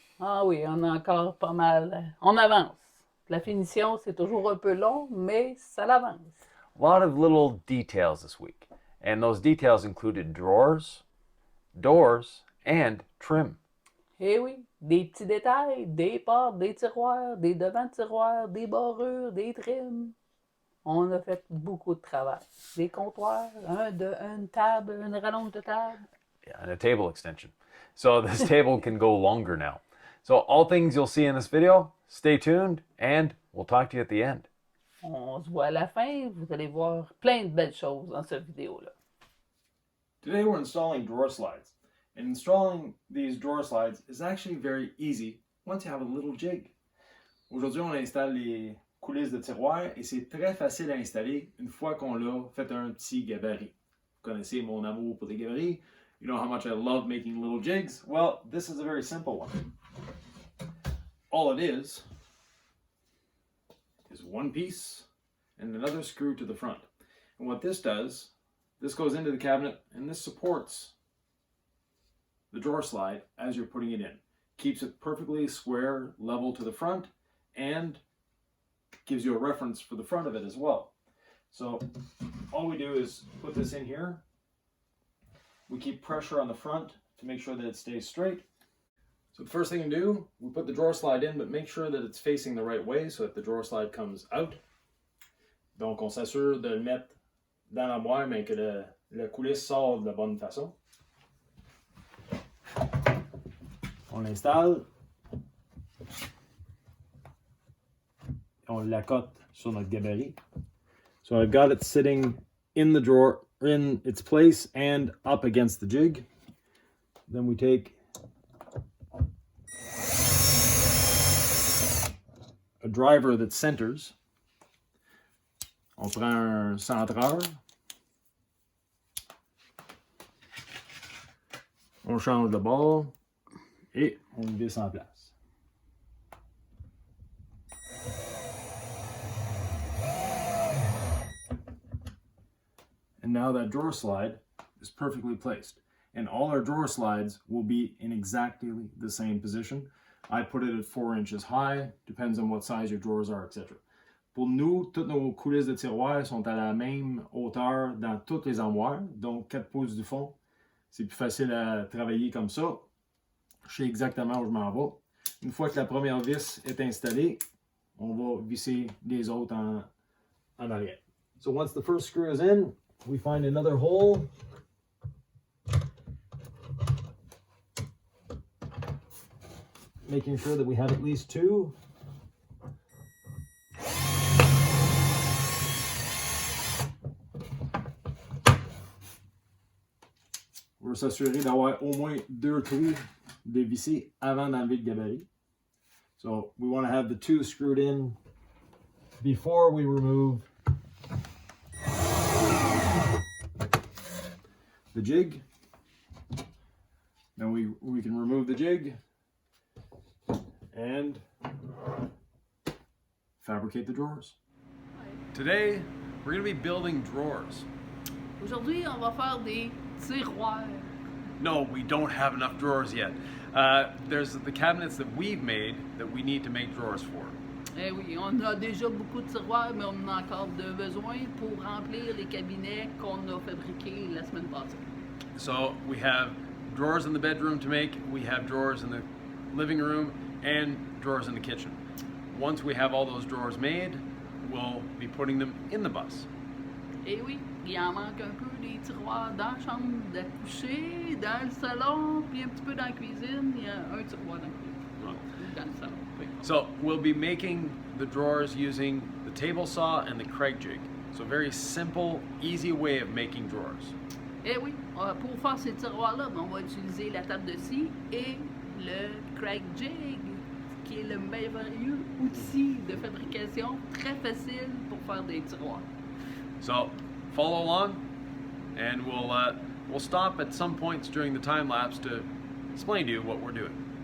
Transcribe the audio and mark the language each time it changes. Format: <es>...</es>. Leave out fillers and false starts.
<fr>Ah oui, on a encore pas mal. On avance. La finition, c'est toujours un peu long, mais ça l'avance.</fr> <en>A lot of little details this week. And those details included drawers, doors, and trim.</en> <fr>Eh oui, des petits détails, des portes, des tiroirs, des devants-tiroirs, des barrures, des trims. On a fait beaucoup de travail. Des comptoirs, une table, une rallonge de table.</fr> <en>Yeah, and a table extension. So this table can go longer now. So all things you'll see in this video, stay tuned, and we'll talk to you at the end.</en> <fr>On se voit à la fin, vous allez voir plein de belles choses dans cette vidéo-là.</fr> <en>Today we're installing drawer slides. And installing these drawer slides is actually very easy once you have a little jig.</en> <fr>Aujourd'hui, on installe les coulisses de tiroir et c'est très facile à installer une fois qu'on l'a fait un petit gabarit. Vous connaissez mon amour pour les gabarits.</fr> <en>You know how much I love making little jigs. Well, this is a very simple one. All it is one piece and another screw to the front. And what this does, this goes into the cabinet and this supports the drawer slide as you're putting it in. Keeps it perfectly square, level to the front, and gives you a reference for the front of it as well. So all we do is put this in here. We keep pressure on the front to make sure that it stays straight. So the first thing you do, we put the drawer slide in, but make sure that it's facing the right way so that the drawer slide comes out.</en> <fr>Donc on s'assure de le mettre dans l'armoire, mais que la coulisse sort de la bonne façon. On l'installe. On l'accote sur notre gabarit.</fr> <en>So I've got it sitting in the drawer, in its place and up against the jig. Then we take a driver that centers.</en> <fr>On prend un centreur. On change de bord et on le visse en place.</fr> <en>And now that drawer slide is perfectly placed. And all our drawer slides will be in exactly the same position. I put it at 4 inches high, depends on what size your drawers are, etc.</en> <fr>Pour nous, toutes nos coulisses de tiroirs sont à la même hauteur dans toutes les armoires, donc 4 pouces du fond. C'est plus facile à travailler comme ça. Je sais exactement où je m'en vais. Une fois que la première vis est installée, on va visser les autres en arrière.</fr> <en>So once the first screw is in, we find another hole. Making sure that we have at least 2.</en> <fr>On va s'assurer d'avoir au moins 2 trous de visser avant d'enlever le gabarit.</fr> <en>So we want to have the 2 screwed in before we remove the jig. Then we can remove the jig and fabricate the drawers. Today, we're going to be building drawers.</en> <fr>Aujourd'hui, on va faire des tiroirs.</fr> <en>No, we don't have enough drawers yet. There's the cabinets that we've made that we need to make drawers for.</en> <fr>Eh oui, on a déjà beaucoup de tiroirs, mais on en a encore de besoin pour remplir les cabinets qu'on a fabriqués la semaine passée.</fr> <en>So we have drawers in the bedroom to make, we have drawers in the living room, and drawers in the kitchen. Once we have all those drawers made, we'll be putting them in the bus.</en> <fr>Eh oui, il en manque un peu des tiroirs dans la chambre de coucher, dans le salon, puis un petit peu dans la cuisine. Il y a un tiroir dans le salon. Oui.</fr> <en>So we'll be making the drawers using the table saw and the Lacroix jig. So a very simple, easy way of making drawers.</en> <fr>Eh oui, pour faire ces tiroirs-là, on va utiliser la table de scie et le Lacroix jig, qui est le merveilleux outil de fabrication très facile pour faire des tiroirs.</fr> <en>So follow along, and we'll stop at some points during the time lapse to explain to you what we're doing.</en>